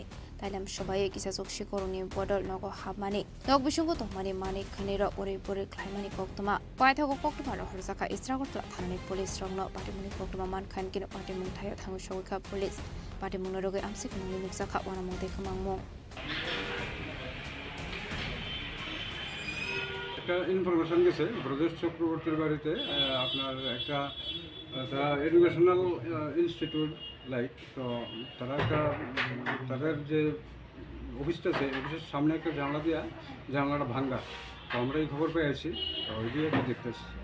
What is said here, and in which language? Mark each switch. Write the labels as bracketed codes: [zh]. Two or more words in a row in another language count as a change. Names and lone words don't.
[trp] Tailam Shobai Kisasok Shikoruni Bodol Nogo Hamani Nog Bishungo Tomani Mani Kanira Uri Puri Klimani Koktoma Paitako Koktoma Horsaka Istragotla Thanani Police Rongno Party Muni Koktoma Man Kankin Party Muntayo Tangushoka Police Party Mungurogi Amsikuni Nuksaka Wanamong Kamangmo [bn] একটা ইনফরমেশন গেছে ব্রজেশ চক্রবর্তীর বাড়িতে আপনার একটা তারা [en] educational institute [bn] লাইক তো তারা একটা তাদের যে অফিসটা আছে অফিসের সামনে একটা জানলা দেওয়া জানলাটা ভাঙ্গা তো আমরা এই খবর পেয়ে আছি তো ওই দিয়ে দেখতেছি